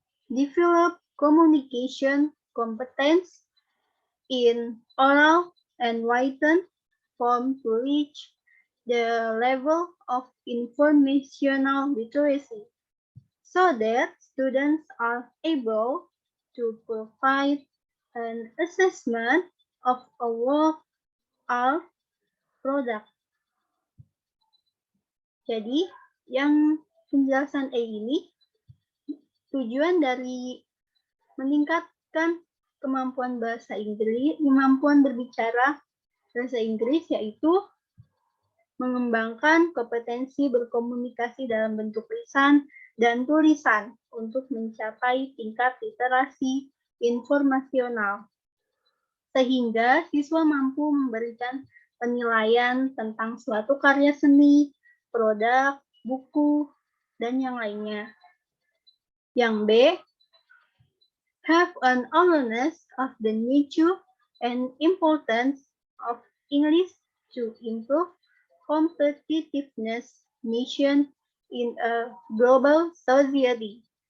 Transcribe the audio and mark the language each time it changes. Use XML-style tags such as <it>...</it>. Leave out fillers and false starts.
<en>Develop communication competence in oral and written form to reach the level of informational literacy so that students are able to provide an assessment of a work or product.</en> <id>Jadi, yang penjelasan A ini tujuan dari meningkatkan kemampuan bahasa Inggris, kemampuan berbicara bahasa Inggris yaitu mengembangkan kompetensi berkomunikasi dalam bentuk lisan dan tulisan untuk mencapai tingkat literasi informasional. Sehingga siswa mampu memberikan penilaian tentang suatu karya seni, produk, buku, dan yang lainnya. Yang B,</id> <en>have an awareness of the nature and importance of English to improve competitiveness nation in a global society.</en>